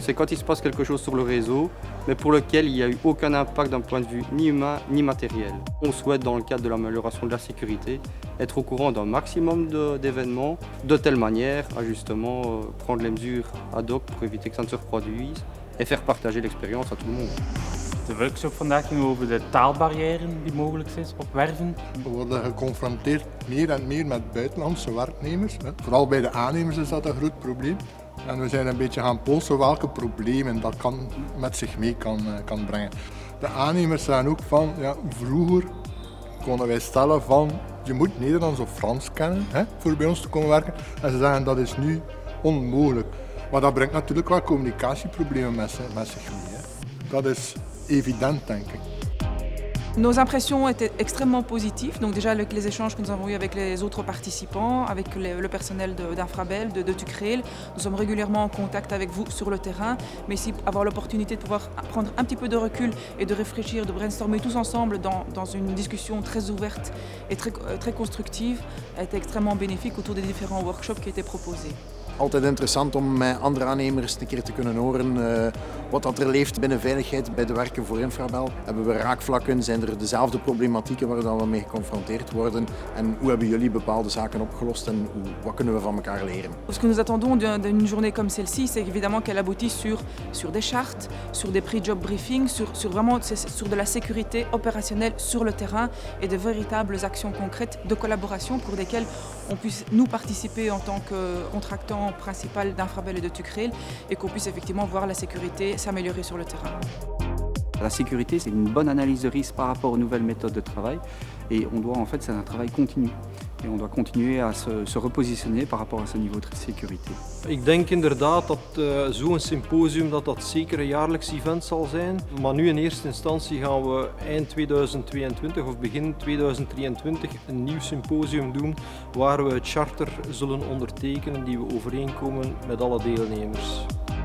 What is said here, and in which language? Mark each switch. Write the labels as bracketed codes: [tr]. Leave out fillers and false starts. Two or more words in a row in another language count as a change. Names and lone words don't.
[fr] C'est quand il se passe quelque chose sur le réseau, mais pour lequel il n'y a eu aucun impact d'un point de vue ni humain ni matériel. On souhaite, dans le cadre de l'amélioration de la sécurité, être au courant d'un maximum d'événements, de telle manière à justement prendre les mesures ad hoc pour éviter que ça ne se reproduise et faire partager l'expérience à tout le monde. [nl] De workshop vandaag ging over de taalbarrière die mogelijk is op werven. We worden geconfronteerd meer en meer met buitenlandse werknemers. Vooral bij de aannemers is dat een groot probleem. En we zijn een beetje gaan polsen welke problemen dat met zich mee kan brengen. De aannemers zeggen ook van, ja, vroeger konden wij stellen van je moet Nederlands of Frans kennen voor bij ons te komen werken. En ze zeggen dat is nu onmogelijk. Maar dat brengt natuurlijk wel communicatieproblemen met zich mee. Dat is évident, denk ik. [fr] Nos impressions étaient extrêmement positives. Donc déjà les échanges que nous avons eus avec les autres participants, avec le personnel d'Infrabel, de Tucréel. Nous sommes régulièrement en contact avec vous sur le terrain, mais ici avoir l'opportunité de pouvoir prendre un petit peu de recul et de réfléchir, de brainstormer tous ensemble dans une discussion très ouverte et très constructive a été extrêmement bénéfique autour des différents workshops qui étaient proposés. [nl] Altijd interessant om met andere aannemers een keer te kunnen horen wat dat er leeft binnen veiligheid bij de werken voor Infrabel. Hebben we raakvlakken? Zijn er dezelfde problematieken waar we mee geconfronteerd worden? En hoe hebben jullie bepaalde zaken opgelost en wat kunnen we van elkaar leren? [fr] Ce que nous attendons d'une journée comme celle-ci, c'est évidemment qu'elle aboutisse sur des chartes, sur des [en] pre-job briefings, [fr] sur de la sécurité opérationnelle sur le terrain et de véritables actions concrètes de collaboration pour lesquelles on puisse nous participer en tant que contractant principal d'Infrabel et de Tucréel et qu'on puisse effectivement voir la sécurité s'améliorer sur le terrain. La sécurité, c'est une bonne analyse de risque par rapport aux nouvelles méthodes de travail et c'est un travail continu. Et on doit continuer à se repositionner par rapport à ce niveau de sécurité. [nl] Ik denk inderdaad dat zo'n symposium dat zeker een jaarlijks event zal zijn. Maar nu in eerste instantie gaan we eind 2022 of begin 2023 een nieuw symposium doen waar we het charter zullen ondertekenen die we overeenkomen met alle deelnemers.